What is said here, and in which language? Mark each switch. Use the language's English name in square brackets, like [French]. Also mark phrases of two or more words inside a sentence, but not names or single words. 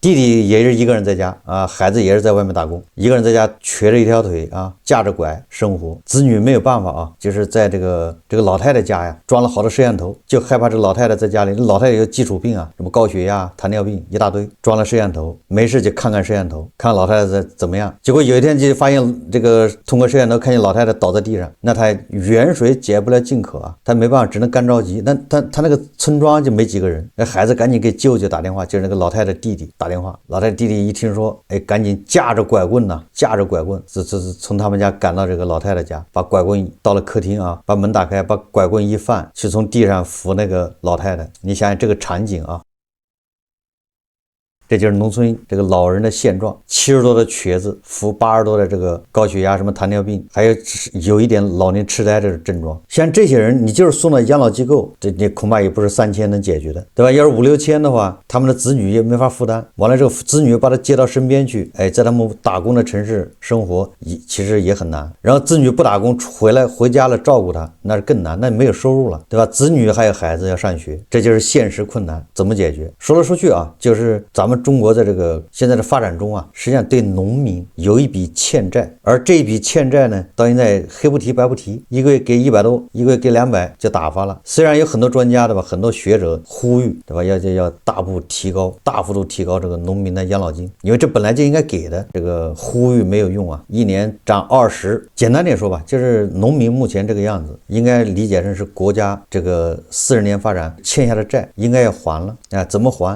[Chinese] 弟弟也是一個人在家啊，孩子也是在外面打工，一個人在家瘸着一條腿啊，架着拐生活。子女沒有辦法啊，就是在這個老太太家呀裝了好多攝像頭，就害怕這老太太在家裡，老太太有基礎病啊，什麼高血壓、糖尿病一大堆，裝了攝像頭，沒事就看看攝像頭，看老太太怎麼樣。結果有一天就發現這個通過攝像頭看見老太太倒在地上，那他遠水解不了近渴啊，他沒辦法，只能乾着急。那他那個村莊就沒幾個人，那孩子趕緊給舅舅打電話，就是那個老太太弟弟打電話。老太太弟弟一聽說，趕緊架着拐棍吶，架着拐棍，這是從他們家趕到這個老太太家，把拐棍到了客廳啊，把門打開，把拐棍一放，去從地上扶那個老太太。你想想這個場景啊。這就是農村這個老人的現狀，70多的瘸子，扶80多的這個高血壓、什麼糖尿病，還有一點老年痴呆這個症狀。像這些人，你就是送到養老機構，這恐怕也不是3000能解決的，對吧？要是5、6千的話，他們的子女也沒法負擔。完了之後，子女把他接到身邊去，在他們打工的城市生活，其實也很難。然後子女不打工回家了照顧他，那是更難，那沒有收入了，對吧？子女還有孩子要上學，這就是現實困難，怎麼解決？說來說去啊，就是咱們中國在這個現在的發展中啊，實際上對農民有一筆欠債，而這一筆欠債呢，到現在黑不提白不提，一個月給100多，一個月給200就打發了。雖然有很多專家對吧，很多學者呼籲對吧，要大幅度提高這個農民的養老金，因為這本來就應該給的，這個呼籲沒有用啊，一年漲20%，簡單點說吧，就是農民目前這個樣子，應該理解成是國家這個40年發展欠下的債應該要還了啊，怎麼還？